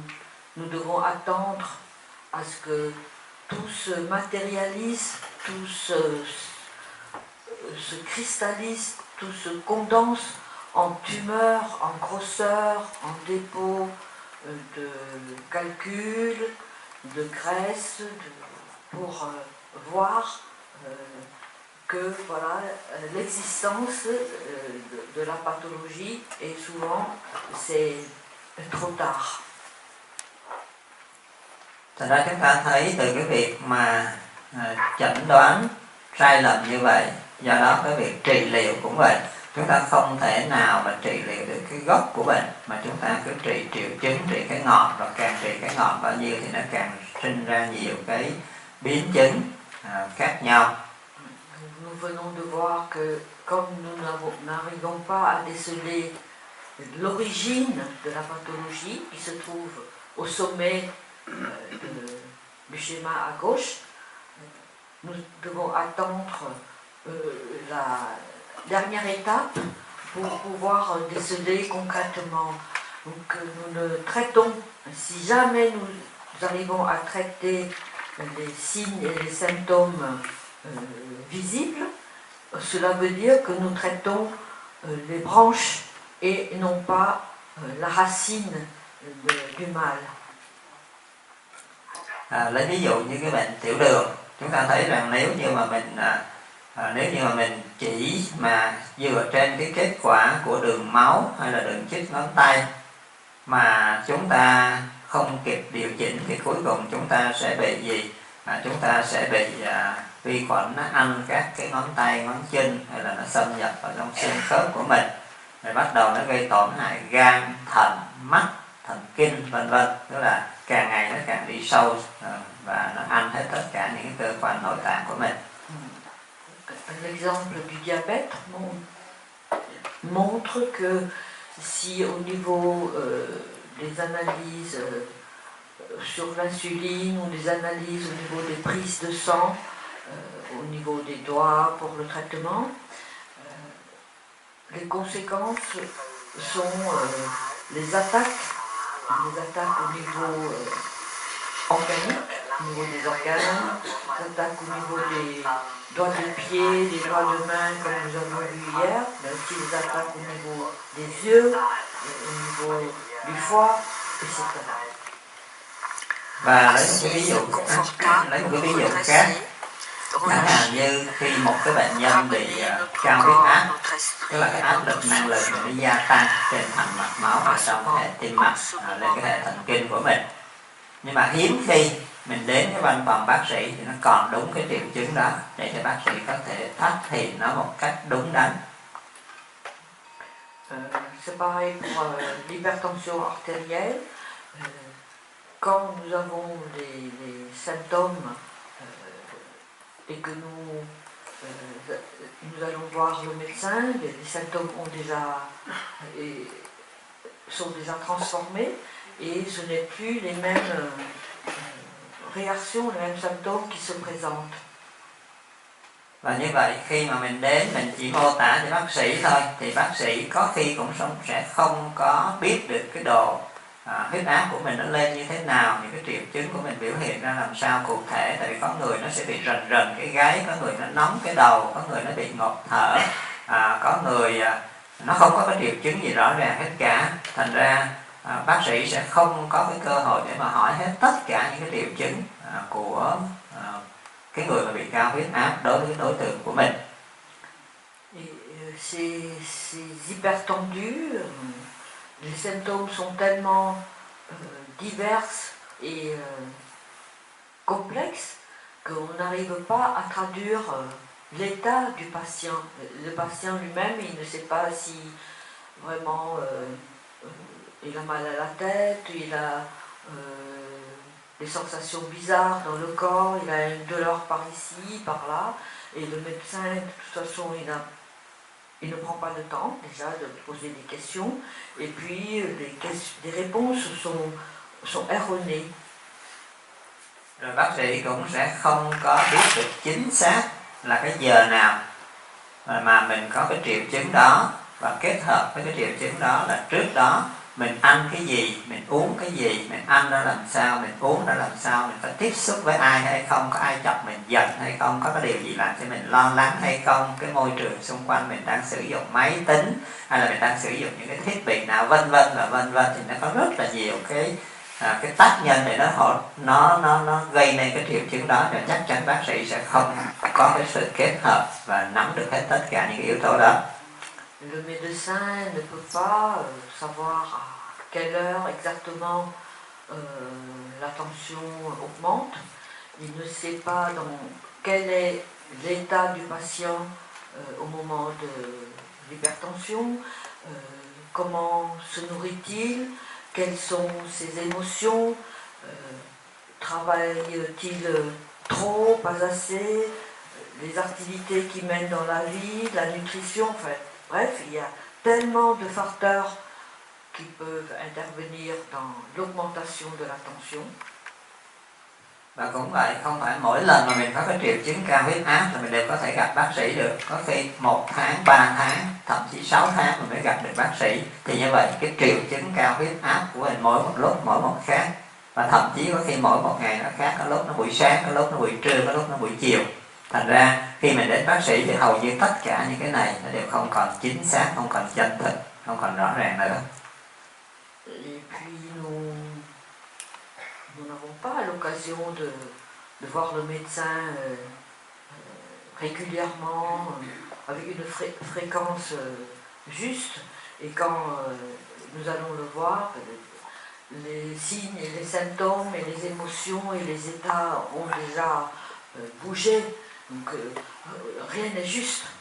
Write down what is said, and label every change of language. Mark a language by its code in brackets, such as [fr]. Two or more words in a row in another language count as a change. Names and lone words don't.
[fr] Nous devons attendre à ce que tout se matérialise, tout se cristallise, tout se condense en tumeur, en grosseur, en dépôt de calcul, de graisse, pour voir que voilà, l'existence de la pathologie et souvent c'est trop tard. [vi] Thành ra chúng ta thấy từ cái việc mà chẩn đoán sai lầm như vậy, do đó cái việc trị liệu cũng vậy, chúng ta không thể nào mà trị liệu được cái gốc của bệnh, mà chúng ta cứ trị triệu chứng, trị cái ngọn, rồi càng trị cái ngọn bao nhiêu thì nó càng sinh ra nhiều cái biến chứng khác nhau. [fr] Nous venons de voir que comme nous n'arrivons pas à déceler l'origine de la pathologie qui se trouve au sommet du schéma à gauche, nous devons attendre la dernière étape pour pouvoir déceler concrètement. Donc nous ne traitons, si jamais nous arrivons à traiter les signes et les symptômes visibles, cela veut dire que nous traitons les branches et non pas la racine du mal. [vi] Lấy ví dụ như cái bệnh tiểu đường, chúng ta thấy rằng nếu như mà mình chỉ mà dựa trên cái kết quả của đường máu hay là đường chích ngón tay mà chúng ta không kịp điều chỉnh thì cuối cùng chúng ta sẽ bị gì? Chúng ta sẽ bị vi khuẩn nó ăn các cái ngón tay, ngón chân, hay là nó xâm nhập vào trong xương khớp của mình, rồi bắt đầu nó gây tổn hại gan, thận, mắt, thần kinh vân vân, tức là càng ngày nó càng đi sâu và nó ăn hết tất cả những cơ quan nội tạng của mình. [fr] L'exemple du diabète montre que si au niveau des analyses sur l'insuline ou des analyses au niveau des prises de sang, au niveau des doigts pour le traitement, les conséquences sont les attaques au niveau organique, au niveau des organes, les attaques au niveau des doigts de pied, des doigts de main comme nous avons vu hier, mais aussi les attaques au niveau des yeux, au niveau du foie, etc. [vi] Và lấy một cái ví dụ khác, chẳng hạn như khi một cái bệnh nhân bị cao huyết áp, tức là cái áp lực năng lượng nó gia tăng trên thành mạch máu ở trong hệ tim mạch lên cái hệ thần kinh của mình, nhưng mà hiếm khi mình đến cái văn phòng bác sĩ thì nó còn đúng cái triệu chứng đó để cho bác sĩ có thể phát hiện nó một cách đúng đắn. [fr] C'est pareil pour l'hypertension artérielle. Quand nous avons les symptômes et que nous allons voir le médecin, les symptômes sont déjà transformés et ce n'est plus les mêmes réactions, les mêmes symptômes qui se présentent. [vi] Và như vậy khi mà mình đến mình chỉ mô tả cho bác sĩ thôi thì bác sĩ có khi cũng sẽ không có biết được cái độ huyết áp của mình nó lên như thế nào, những cái triệu chứng của mình biểu hiện ra làm sao cụ thể. Tại vì có người nó sẽ bị rần rần cái gáy, có người nó nóng cái đầu, có người nó bị ngộp thở, có người nó không có cái triệu chứng gì rõ ràng hết cả. Thành ra bác sĩ sẽ không có cái cơ hội để mà hỏi hết tất cả những cái triệu chứng của cái người mà bị cao huyết áp đối với đối tượng của mình. [fr] Ces hypertendus, les symptômes sont tellement divers et complexes qu'on n'arrive pas à traduire l'état du patient. Le patient lui-même, il ne sait pas si vraiment il a mal à la tête, il a des sensations bizarres dans le corps, il a une douleur par ici, par là, et le médecin, de toute façon, il ne prend pas le temps déjà de poser des questions, et puis les réponses sont erronées. [vi] Rồi bác sĩ cũng sẽ không có biết được chính xác là cái giờ nào mà mình có cái triệu chứng đó, và kết hợp với cái triệu chứng đó là trước đó mình ăn cái gì, mình uống cái gì, mình ăn ra làm sao, mình uống ra làm sao, mình có tiếp xúc với ai hay không, có ai chọc mình giận hay không, có cái điều gì làm cho mình lo lắng hay không, cái môi trường xung quanh mình đang sử dụng máy tính hay là mình đang sử dụng những cái thiết bị nào, vân vân và vân vân, thì nó có rất là nhiều cái tác nhân để nó gây nên cái triệu chứng đó, và chắc chắn bác sĩ sẽ không có cái sự kết hợp và nắm được hết tất cả những cái yếu tố đó. [fr] Le médecin ne peut pas savoir à quelle heure exactement la tension augmente. Il ne sait pas dans quel est l'état du patient au moment de l'hypertension, comment se nourrit-il, quelles sont ses émotions, travaille-t-il trop, pas assez, les activités qui mènent dans la vie, la nutrition, enfin, bref, il y a tellement de facteurs qui peuvent intervenir dans l'augmentation de la tension. [vi] Và cũng vậy, không phải mỗi lần mà mình có cái triệu chứng cao huyết áp là mình đều có thể gặp bác sĩ được. Có khi 1 tháng, 3 tháng, thậm chí 6 tháng mình mới gặp được bác sĩ. Thì như vậy cái triệu chứng cao huyết áp của mình mỗi một lúc, mỗi một khác. Và thậm chí có khi mỗi một ngày nó khác, có lúc nó buổi sáng, có lúc nó buổi trưa, có lúc nó buổi chiều. Thành ra khi mình đến bác sĩ thì hầu như tất cả những cái này nó đều không còn chính xác, không còn chân thực, không còn rõ ràng nữa. [fr] Et puis nous n'avons pas l'occasion de voir le médecin régulièrement, avec une fréquence juste, et quand nous allons le voir, les signes et les symptômes et les émotions et les états ont déjà bougé, donc rien n'est juste.